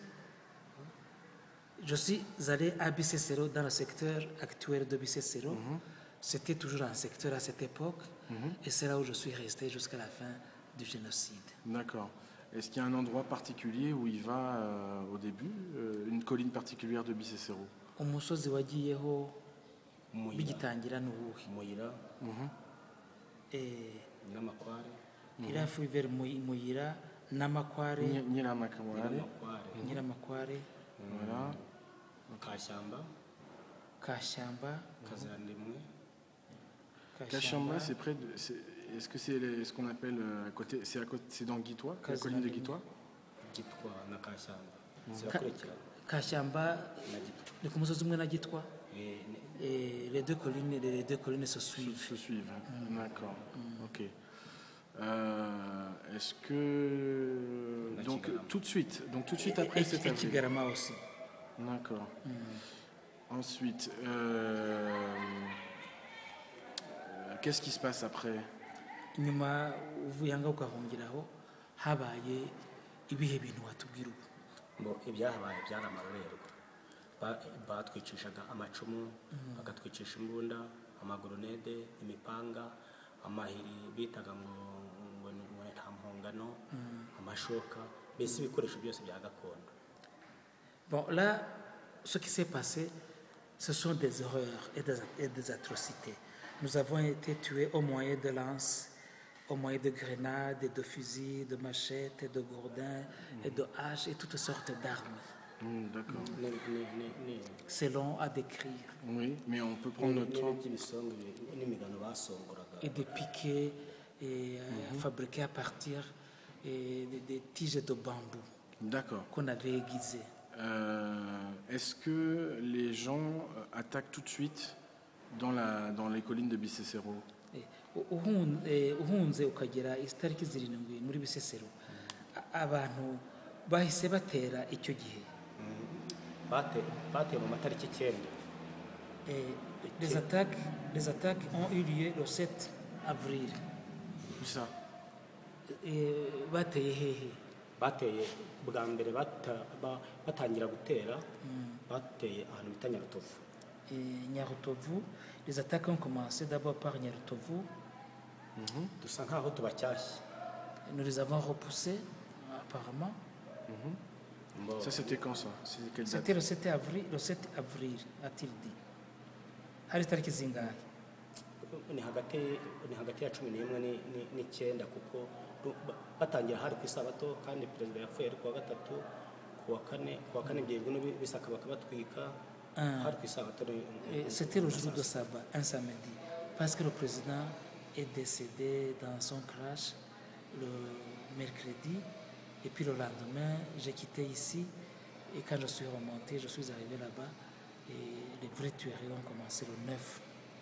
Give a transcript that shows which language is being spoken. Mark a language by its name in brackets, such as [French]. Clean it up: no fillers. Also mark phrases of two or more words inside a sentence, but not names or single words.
[French] Je suis allé à Bisesero dans le secteur actuel de Bisesero. C'était toujours un secteur à cette époque. Et c'est là où je suis resté jusqu'à la fin du génocide. D'accord. Est-ce qu'il y a un endroit particulier où il va au début? Une colline particulière de Bisesero? [Kinyarwanda] Umusozi wagiyeho bigitangira n'uwuhe? Muyira n'Amakware. [French] Il a fui vers Muyira n'Amakware. Nyiramakware. Voilà. Kashyamba. Kashyamba, c'est près de. Est-ce que c'est ce qu'on appelle à côté? C'est dans Gitwa, la colline de Gitwa? [Kinyarwanda] Gitwa na Kashyamba. Kashyamba, ni ku musozi umwe na Gitwa. [French] Les deux collines se suivent. Se suivent. D'accord. Ok. Est-ce que donc tout de suite après cet avril. Kigarama aussi. D'accord. Ensuite, qu'est-ce qui se passe après? [Kinyarwanda] Nyuma uvuye ahangaha ugahungiraho habaye ibihe bintu watubwira ubu? Ibyahabaye byari amarorerwa. Batwicishaga amacumu, bagatwicisha imbunda, amagoronede, imipanga, amahiri bitaga ngo nta mpongano, amashoka, mbese ibikoresho byose bya gakondo. [French] Bon, là, ce qui s'est passé, ce sont des horreurs et des atrocités. Nous avons été tués au moyen de lances, au moyen de grenades, et de fusils, de machettes, et de gourdins, et de haches, et toutes sortes d'armes. D'accord. C'est long à décrire. Oui, mais on peut prendre notre temps. Et des piquets et fabriqués à partir des tiges de bambou. D'accord. Qu'on avait aiguisées. Est-ce que les gens attaquent tout de suite dans les collines de Bisesero? [Kinyarwanda] Uhunze ukagera itariki 7 muri Bisesero abantu bahise batera icyo gihe. Bateye mu matariki 9. [French] Les attaques ont eu lieu le 7 avril. Où ça? [Kinyarwanda] Bateye hehe? Bateye bwa mbere batangira gutera bateye ahantu bita Nyarutovu. [French] Nyarutovu, les attaques ont commencé d'abord par Nyarutovu. [Kinyarwanda] Dusa nkaho tubacyashye. [French] Nous les avons repoussés apparemment. Ça c'était quand ça? C'était le 7 avril, a-t-il dit. [Kinyarwanda] Hari tariki zingahe? Ni hagati ya 11 n'Icyenda kuko batangira hari ku isabato kandi perezida yapfuye ari kuwa gatatu kuwa kane byebwe bisaka bakabatwika hari ku isabato. [French] C'était le jour de sabbat, un samedi, parce que le président est décédé dans son crash le mercredi et puis le lendemain j'ai quitté ici et quand je suis remonté je suis arrivé là-bas et les vraies tueries ont commencé le 9